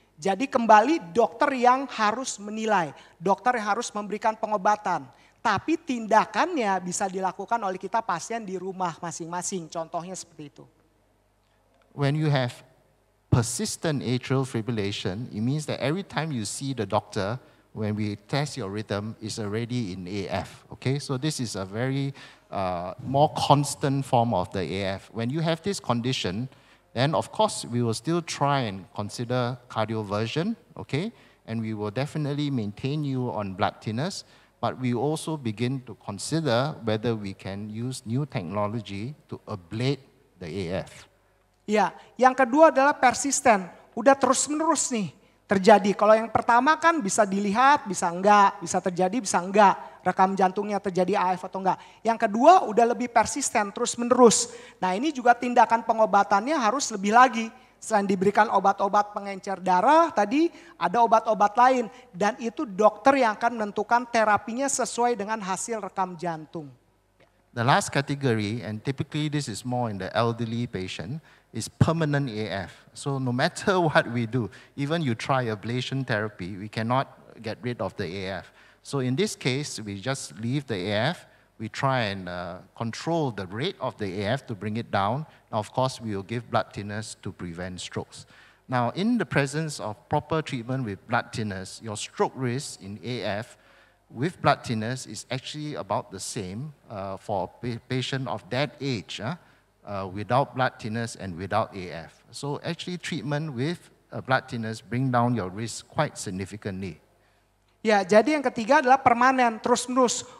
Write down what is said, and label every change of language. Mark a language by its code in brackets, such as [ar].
[id] Jadi kembali dokter yang harus menilai, dokter yang harus memberikan pengobatan. Tapi tindakannya bisa dilakukan oleh kita pasien di rumah masing-masing. Contohnya seperti itu. [en] When you have persistent atrial fibrillation, it means that every time you see the doctor, when we test your rhythm, is already in AF. Okay, so this is a very more constant form of the AF. When you have this condition, then of course we will still try and consider cardioversion, okay, and we will definitely maintain you on blood thinners, but we also begin to consider whether we can use new technology to ablate the AF. [id] Ya, yang kedua adalah persisten, udah terus-menerus nih terjadi. Kalau yang pertama kan bisa dilihat, bisa enggak, bisa terjadi, bisa enggak. Rekam jantungnya terjadi AF atau enggak. Yang kedua udah lebih persisten, terus-menerus. Nah ini juga tindakan pengobatannya harus lebih lagi. Selain diberikan obat-obat pengencer darah, tadi ada obat-obat lain. Dan itu dokter yang akan menentukan terapinya sesuai dengan hasil rekam jantung. [en] The last category, and typically this is more in the elderly patient, is permanent AF. So no matter what we do, even you try ablation therapy, we cannot get rid of the AF. So in this case, we just leave the AF. We try and control the rate of the AF to bring it down. Now, of course, we will give blood thinners to prevent strokes. Now, in the presence of proper treatment with blood thinners, your stroke risk in AF with blood thinners is actually about the same for a patient of that age without blood thinners and without AF. So actually treatment with blood thinners bring down your risk quite significantly. [id] Ya, jadi yang ketiga adalah permanen, terus-menerus.